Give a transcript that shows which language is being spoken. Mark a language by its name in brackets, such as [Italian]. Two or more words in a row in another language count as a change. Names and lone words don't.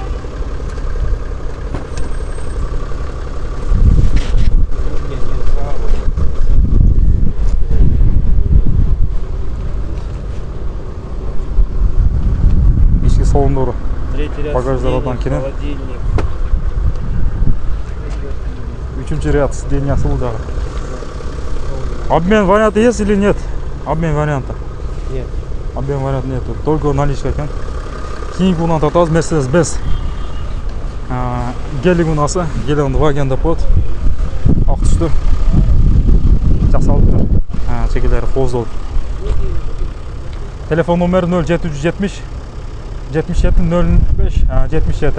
[Kyrgyz] Ички салондору. Багаждардан кенен. Үчүнчү ряд сиденьясы бул жагы. [Russian] Обмен варианта есть или нет? Обмен варианта. Нет. Обмен варианта нет. Только наличка экен. [Kyrgyz] Кийинки унаа тартабыз [Russian] Mercedes-Benz. [Kyrgyz] Гелик унасы, Гелик ваген деп коет. Ак түстүү. Жасалыптыр. Чекелери кооздолуп. Телефон номери 0770 77 05 77.